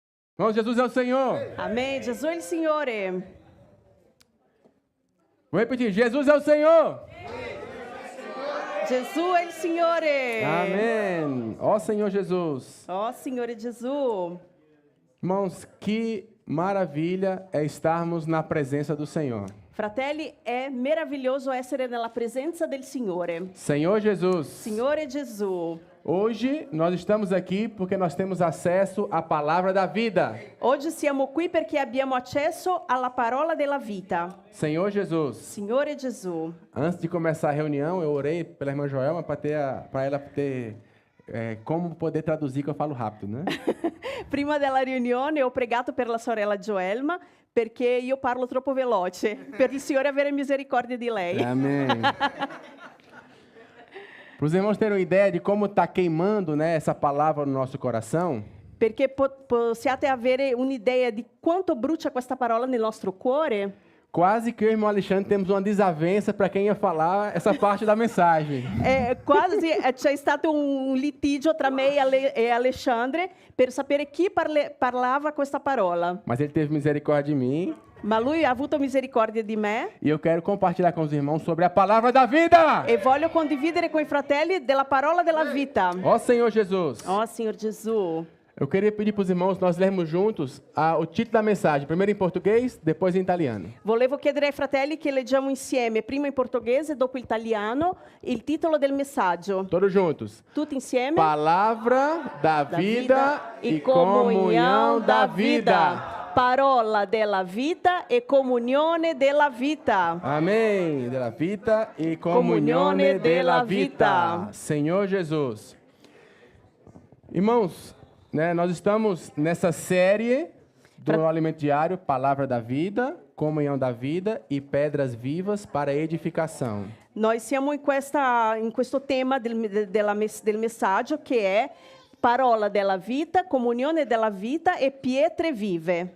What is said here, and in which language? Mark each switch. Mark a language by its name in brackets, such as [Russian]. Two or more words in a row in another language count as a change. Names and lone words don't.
[Portuguese] Irmãos, Jesus é o Senhor. [Italian] Amen. Gesù è il Signore. [Portuguese] Vou repetir, Jesus é o Senhor. [Italian] Gesù è il Signore. [Portuguese] Amém. Ó Senhor Jesus. [Italian] Oh, Signore Gesù. [Portuguese] Irmãos, que maravilha é estarmos na presença do Senhor. [Italian] Fratelli, è meraviglioso essere nella presenza del Signore. [Portuguese] Senhor Jesus. [Italian] Signore Gesù. [Portuguese] Hoje nós estamos aqui porque nós temos acesso à palavra da vida. [Italian] Oggi siamo qui perché abbiamo accesso alla parola della vita. [Portuguese] Senhor Jesus. [Italian] Signore Gesù. [Portuguese] Antes de começar a reunião, eu orei pela irmã Joelma para ela ter como poder traduzir, que eu falo rápido, né? [Italian] Prima della riunione ho pregato per la sorella Joelma perché io parlo troppo veloce, per il Signore avere misericordia di lei. [Portuguese] Amém. Para os irmãos terem uma ideia de como está queimando, né, essa palavra no nosso coração, [Italian] Perché possiate avere un'idea di quanto brucia questa parola nel nostro cuore. [Portuguese] quase que eu e o irmão Alexandre temos uma desavença para quem ia falar essa parte da mensagem. [Italian] Quasi c'è stato un litigio tra me e Alexandre per sapere chi parlava questa parola. [Portuguese] Mas ele teve misericórdia de mim [Italian] Ma lui ha avuto misericordia di me [Portuguese] e eu quero compartilhar com os irmãos sobre a palavra da vida. [Italian] e voglio condividere con i fratelli della parola della vita. [Portuguese] Ó Senhor Jesus. [Italian] Oh, Signor Gesù. [Portuguese] Eu queria pedir para os irmãos nós lermos juntos o título da mensagem, primeiro em português, depois em italiano. [Italian] Volevo chiedere ai fratelli che leggiamo insieme, prima in portoghese, dopo in italiano, il titolo del messaggio. [Portuguese] Todos juntos. [Italian] Tutti insieme? [Portuguese] Palavra da vida e comunhão da vida. [Italian] Parola della vita e comunione della vita. [Portuguese] Amém. [Italian] Della vita e comunione della vita. [Portuguese] Senhor Jesus. Irmãos, né, nós estamos nessa série do Alimento Diário, Palavra da Vida, Comunhão da Vida e Pedras Vivas para Edificação. [Italian] Noi siamo in questo tema del messaggio che è parola della vita, comunione della vita e pietre vive